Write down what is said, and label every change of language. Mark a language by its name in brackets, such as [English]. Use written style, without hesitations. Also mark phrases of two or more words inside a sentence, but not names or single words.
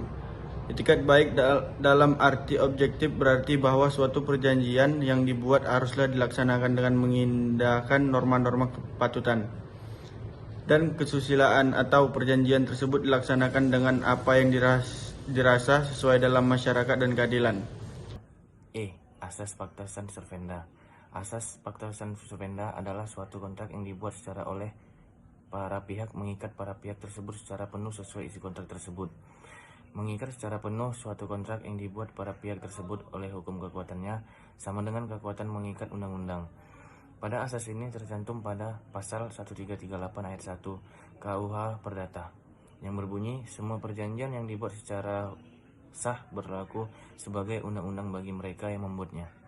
[Indonesian] Itikat baik dalam arti objektif berarti bahwa suatu perjanjian yang dibuat haruslah dilaksanakan dengan mengindahkan norma-norma kepatutan dan kesusilaan atau perjanjian tersebut dilaksanakan dengan apa yang dirasa sesuai dalam masyarakat dan keadilan. [Latin] E. Asas pacta sunt servanda. [Indonesian] Asas [Latin] pacta sunt servanda [Indonesian] adalah suatu kontrak yang dibuat secara oleh para pihak mengikat para pihak tersebut secara penuh sesuai isi kontrak tersebut. Mengikat secara penuh suatu kontrak yang dibuat para pihak tersebut oleh hukum kekuatannya sama dengan kekuatan mengikat undang-undang. Pada asas ini tercantum pada pasal 1338 ayat 1 KUH Perdata yang berbunyi semua perjanjian yang dibuat secara sah berlaku sebagai undang-undang bagi mereka yang membuatnya.